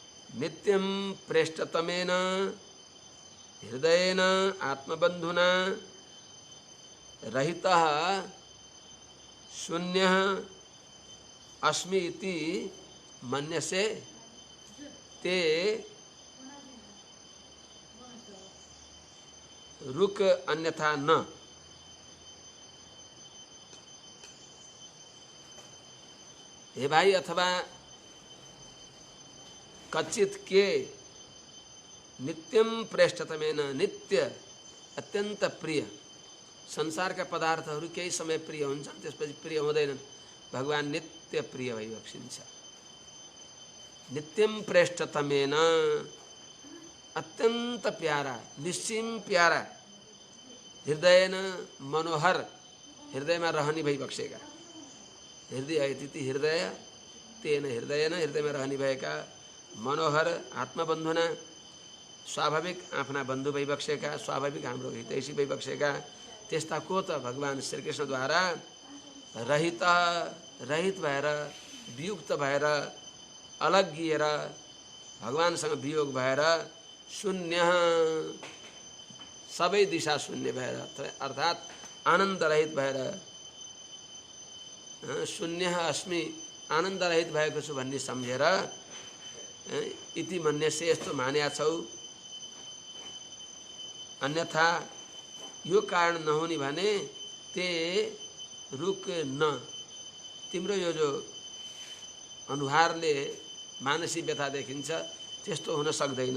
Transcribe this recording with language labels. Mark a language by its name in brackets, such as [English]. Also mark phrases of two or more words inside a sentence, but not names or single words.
[Sanskrit] नित्यं प्रेष्ठतमेन हृदयेन आत्मबन्धुना रहितः शून्यः अस्मि इति मन्यसे ते रुक अन्यथा न। [Nepali] हे भाई, अथवा कच्चित के [Sanskrit] नित्यम प्रेष्ठतमेन, [Nepali] नित्य अत्यंत प्रिय संसारका पदार्थहरू केही समय प्रिय हुन्छन्, त्यसपछि प्रिय हुँदैनन्। भगवान नित्य प्रिय भइबक्सिन्छ। [Sanskrit] नित्यम प्रेष्ठतमेन, [Nepali] अत्यंत प्यारा, निश्चिम प्यारा, हृदयन मनोहर, हृदयमा रहने भइबक्सेका। [Sanskrit] हृदय इति हृदय, तेन हृदयन, [Nepali] हृदयमा रहने भएका, मनोहर आत्मबन्धुना, स्वाभाविक आफ्ना बन्धु भइबक्सेका, स्वाभाविक हाम्रो हितैषी भइबक्सेका, त्यस्ता को त भगवान श्रीकृष्णद्वारा रहित भएर, वियुक्त भएर, अलग गिएर, भगवानसँग वियोग भएर, शून्य, सबै दिशा शून्य भएर, अर्थात् आनन्द रहित भएर, [Sanskrit] शून्य अस्मि, [Nepali] आनन्द रहित भएको छु भन्ने सम्झेर [Sanskrit] इति मन्यसे, [Nepali] यस्तो मान्या छौ। अन्यथा यो कारण नहुने भने [Sanskrit] ते रुक न, [Nepali] तिम्रो यो जो अनुहारले मानसिक व्यथा देखिन्छ त्यस्तो हुन सक्दैन।